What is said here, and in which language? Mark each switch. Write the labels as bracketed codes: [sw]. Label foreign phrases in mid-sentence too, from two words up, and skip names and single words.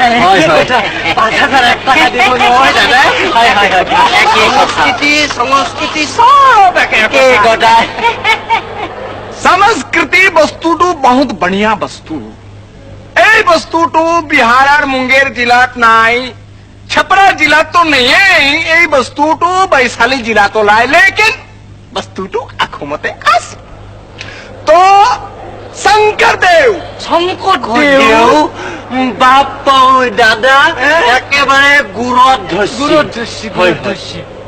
[as] 5,000 টকা দিব নহয় দাদা। সংস্কৃতি সব একে কথা। সংস্কৃতি বস্তুটো বহুত বঢ়িয়া বস্তু। এই বস্তুটো বিহাৰৰ মুংগেৰ জিলাত নাই, [hi] छपरा जिला तो नहीं है। [as] এই বস্তুটো বৈশালী জিলাত ওলাই, লেকিন বস্তুটো অসমতে আছে। তো শংকৰদেৱ বাপ্পা দাদা একেবাৰে গুৰত ধৰিছে।